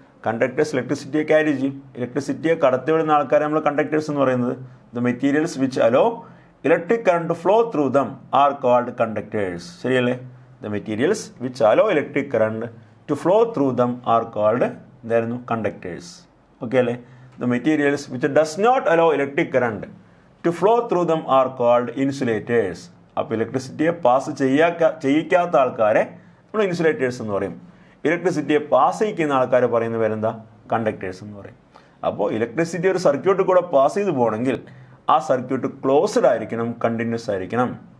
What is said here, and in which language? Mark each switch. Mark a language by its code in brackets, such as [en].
[ml] Conductors ഇലക്ട്രിസിറ്റിയെ carry ചെയ്യും. ഇലക്ട്രിസിറ്റിയെ കടത്തിവിടുന്ന ആൾക്കാരെ നമ്മൾ കണ്ടക്ടേഴ്സ് എന്ന് പറയുന്നത്. [en] The materials which allow electric current to flow through them are called conductors. [ml] ശരിയല്ലേ? [en] the materials which allow electric current to flow through them are called [ml] എന്തായിരുന്നു? Conductors. Okay അല്ലേ? [en] The materials which does not allow electric current to flow through them are called insulators. [ml] അപ്പോൾ ഇലക്ട്രിസിറ്റിയെ pass ചെയ്യിക്കാത്ത ആൾക്കാരെ നമ്മൾ insulators എന്ന് പറയും. ഇലക്ട്രിസിറ്റിയെ pass ചെയ്യിക്കുന്ന ആൾക്കാരെ പറയുന്ന പേരെന്താ? കണ്ടക്ടേഴ്സ് എന്ന് പറയും. അപ്പോൾ ഇലക്ട്രിസിറ്റി ഒരു സർക്യൂട്ട് കൂടെ പാസ് ചെയ്ത് പോകണമെങ്കിൽ ആ സർക്യൂട്ട് ക്ലോസ്ഡ് ആയിരിക്കണം, കണ്ടിന്യൂസ് ആയിരിക്കണം.